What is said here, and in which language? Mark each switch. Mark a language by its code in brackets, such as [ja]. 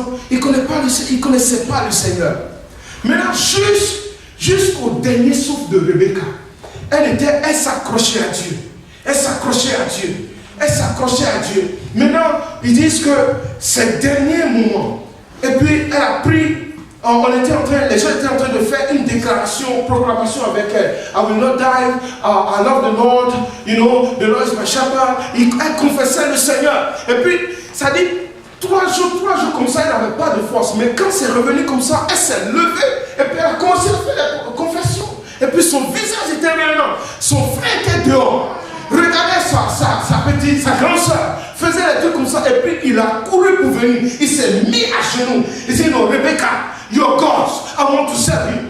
[fr] Il ne connaissait pas le Seigneur. Maintenant, jusqu'au dernier souffle de Rebecca, elle s'accrochait à Dieu. Elle s'accrochait à Dieu. Maintenant, ils disent que ces derniers moments, et puis elle a pris. Les gens étaient en train de faire une déclaration, proclamation avec elle. [en] I will not die, I love the Lord, the Lord is my shepherd. [fr] Elle confessait le Seigneur. Et puis, ça dit, 3 jours comme ça, elle n'avait pas de force. Mais quand c'est revenu comme ça, elle s'est levée. Et puis elle a commencé à faire la confession. Et puis son visage était rayonnant. Son frère était dehors. Regardez sa grande soeur faisait des trucs comme ça. Et puis il a couru pour venir. Il s'est mis à genoux. Il dit, non, [en] Rebecca, your God, I want to serve you.